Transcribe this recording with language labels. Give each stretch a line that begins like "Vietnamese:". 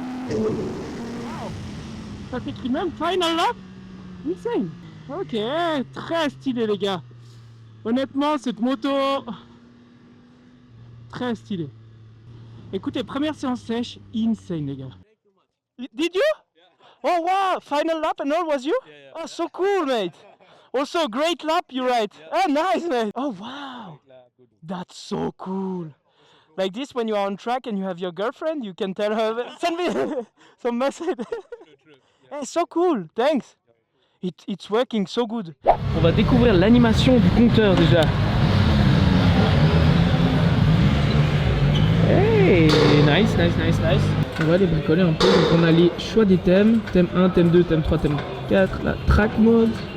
French: Wow. Ça s'écrit même Final Lap. Insane. Ok, très stylé les gars. Honnêtement, cette moto, très stylée. Écoutez, première séance sèche, insane les gars.
English: Did you? Oh wow, final lap and all was you? Oh so cool mate. Also, great lap, you're right. Oh, nice, man. Oh, wow. That's so cool. Like this, when you are on track and you have your girlfriend, you can tell her, send me some message. Hey, so cool, thanks. It's working so good.
French: On va découvrir l'animation du compteur déjà.
English: Hey, nice.
French: On va les bricoler un peu. Donc on a les choix des thèmes. Thème 1, thème 2, thème 3, thème 4. La track mode.